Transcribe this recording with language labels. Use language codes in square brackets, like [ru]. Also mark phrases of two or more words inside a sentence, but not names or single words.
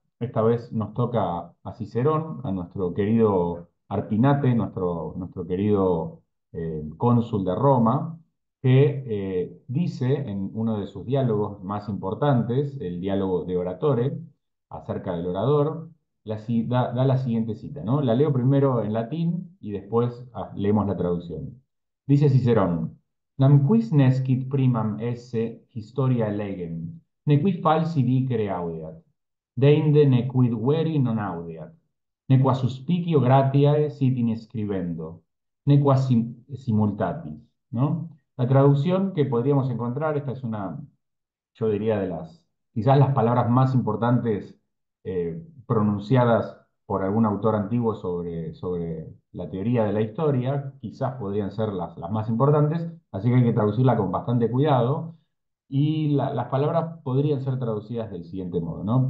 [es] Esta vez nos toca a Cicerón, a nuestro querido Arpinate, nuestro querido cónsul de Roma, que dice en uno de sus diálogos más importantes, el diálogo de Oratore, acerca del orador, da la siguiente cita, ¿no? La leo primero en latín y después leemos la traducción. Dice Cicerón. [la] Nam quis nescit primam esse historia legem, nequi falsi dicere audeat, deinde nequid veri non audeat, nequa suspicio gratiae sit in scribendo, nequa simultatis, [es] ¿no? La traducción que podríamos encontrar, esta es una, yo diría, quizás las palabras más importantes pronunciadas por algún autor antiguo sobre la teoría de la historia, quizás podrían ser las más importantes, así que hay que traducirla con bastante cuidado, y las palabras podrían ser traducidas del siguiente modo, ¿no?